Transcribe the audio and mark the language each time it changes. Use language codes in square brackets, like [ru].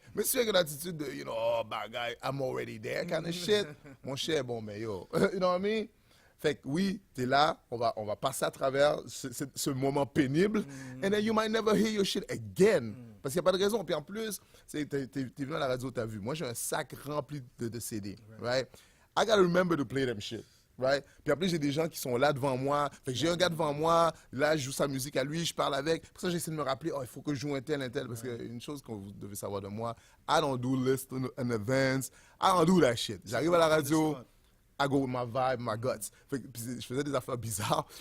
[fr] Mais si tu viens avec une attitude de, [en] you know, oh, bad guy, I'm already there, kind of shit, [fr] mon cher, bon, mais yo, [en] you know what I mean? [fr] Fait que oui, t'es là, on va passer à travers ce moment pénible, [en] and then you might never hear your shit again. [fr] Parce qu'il n'y a pas de raison. Puis en plus, t'es venu à la radio, t'as vu. Moi, j'ai un sac rempli de CD, right? [en] I gotta remember to play them shit, right? [fr] Puis après, j'ai des gens qui sont là devant moi. Fait que j'ai un gars devant moi, là, je joue sa musique à lui, je parle avec. Pour ça, j'essaie de me rappeler, il faut que je joue un tel. Parce qu'une chose que vous devez savoir de moi, [en] I don't do lists in advance. I don't do that shit. [fr] J'arrive à la radio, [en] I go with my vibe, my guts. [fr] Fait que, puis je faisais des affaires bizarres.